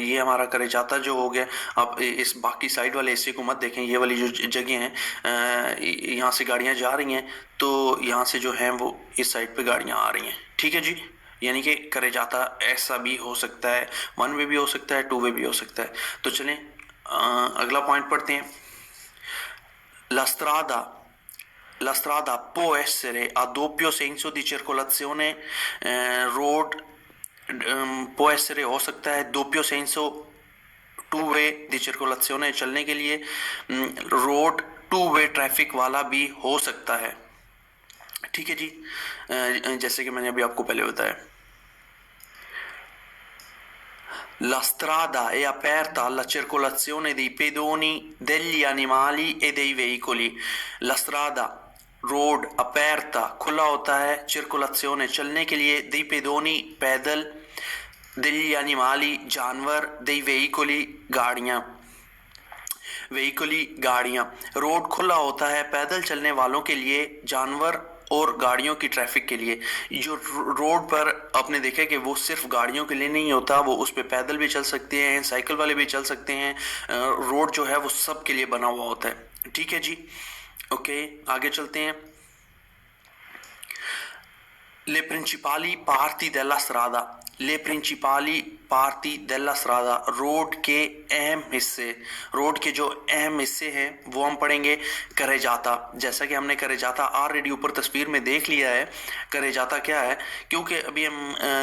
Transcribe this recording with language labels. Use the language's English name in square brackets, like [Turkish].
[Hindi] ये हमारा carreggiata जो हो गया। आप इस बाकी साइड वाले हिस्से को मत देखें, ये वाली जो जगह हैं यहाँ से गाड़ियाँ जा रही हैं, तो यहाँ से जो हैं वो इस साइड पे गाड़ियाँ आ रही हैं। ठीक है जी, यानी कि carreggiata ऐसा भी हो सकता है, वन वे भी हो सकता है, टू वे भी हो सकता है। तो चलें अगला पॉइंट पढ़ते हैं। [Italian] La strada può essere a doppio senso di circolazione। [Hindi] Road [Italian] può essere [Hindi] हो सकता है [Italian] doppio senso [Hindi] two way [Italian] di circolazione [Hindi] चलने के लिए। रोड टू वे ट्रैफिक वाला भी हो सकता है। ठीक है जी, जैसे कि मैंने अभी आपको पहले बताया। [Italian] La strada è aperta alla circolazione dei pedoni, degli animali e dei veicoli। La strada [Hindi] road अपेरता खुला होता है, circolazione चलने के लिए, [Italian] dei pedoni [Hindi] पैदल, [Italian] degli animali [Hindi] जानवर, [Italian] dei veicoli [Hindi] गाड़ियाँ, veicoli गाड़ियाँ। रोड खुला होता है पैदल चलने वालों के लिए, जानवर और गाड़ियों की ट्रैफिक के लिए। जो रोड पर आपने देखा कि वो सिर्फ गाड़ियों के लिए नहीं होता, वो उस पर पैदल भी चल सकते हैं, साइकिल वाले भी चल सकते हैं। रोड जो है वो सब के लिए बना हुआ होता है। ठीक है जी, ओके आगे चलते हैं। [Italian] Le principali parti della strada। [Hindi] ले प्रिंसिपाली पार्टी [Italian] della strada [Hindi] रोड के अहम हिस्से, रोड के जो अहम हिस्से हैं वो हम पढ़ेंगे। carreggiata, जैसा कि हमने carreggiata ऑलरेडी ऊपर तस्वीर में देख लिया है। carreggiata क्या है, क्योंकि अभी हम